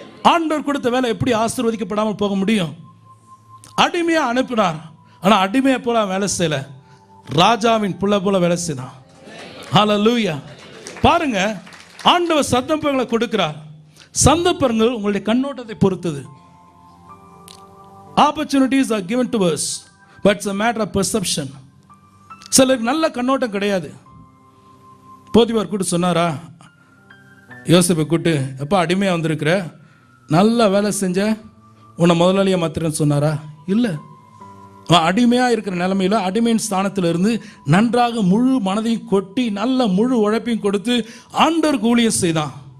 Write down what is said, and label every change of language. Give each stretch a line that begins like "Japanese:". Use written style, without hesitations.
Tamil: ஆண்டவர் கொடுத்த வேலை எப்படி ஆசீர்வதிக்கப்படாமல் போக முடியும்? அடிமையா அனுப்பினார், ஆனா அடிமையை போல வேலை செய்யல, ராஜாவின் புள்ள போல வேலை செய்தான். ஹல்லேலூயா. பாருங்க, ஆண்டவர் சந்தர்ப்பங்களை கொடுக்கிறார். சந்தர்ப்பங்கள் உங்களுடைய கண்ணோட்டத்தை பொறுத்தது.
English: Opportunities are given to us, but it's a matter of perception.
Tamil: சிலருக்கு நல்ல கண்ணோட்டம் கிடையாது. போத்திபார் கூட்டு சொன்னாரா, யோசேப்பை கூட்டு, எப்போ அடிமையாக வந்திருக்கிற, நல்ல வேலை செஞ்ச, உன்னை முதலாளியாக மாத்திரன்னு சொன்னாரா? இல்லை. அவன் அடிமையாக இருக்கிற நிலைமையில் அடிமையின் ஸ்தானத்தில் இருந்து நன்றாக முழு மனதையும் கொட்டி நல்ல முழு உழைப்பையும் கொடுத்து ஆண்டவருக்கு ஊழியம் செய்தான்.